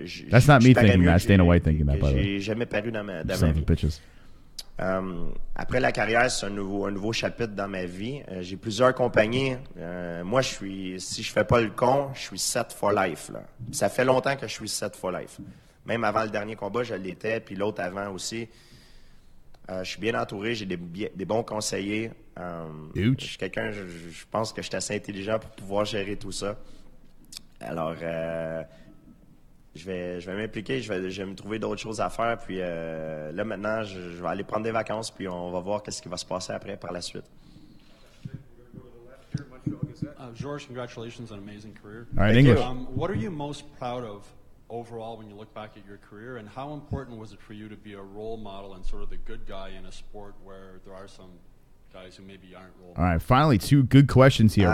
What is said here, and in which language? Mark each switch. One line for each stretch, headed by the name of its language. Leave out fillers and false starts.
English: That's not me thinking that. That's Dana White thinking that, by the way.
French: J'ai jamais paru dans ma
English: Son of
French: vie.
English: bitches.
French: Après la carrière, c'est un nouveau chapitre dans ma vie. J'ai plusieurs compagnies. Moi, si je fais pas le con, je suis
English: set for life.
French: Là. Ça fait longtemps que je suis
English: set for life.
French: Même avant le dernier combat, je l'étais, puis l'autre avant aussi. Je suis bien entouré, j'ai des bons conseillers. Je suis quelqu'un, je pense que je suis assez intelligent pour pouvoir gérer tout ça. Alors, je vais m'impliquer, je vais me trouver d'autres choses à faire. Puis là, maintenant, je vais aller prendre des vacances, puis on va voir qu'est-ce qui va se passer après, par la suite.
English: Georges, congratulations on an amazing career. All right, English. What are you most proud of overall when you look back at your career, and how important was it for you to be a role model and sort of the good guy in a sport where there are some guys who maybe aren't role models? All right, finally, two good questions here.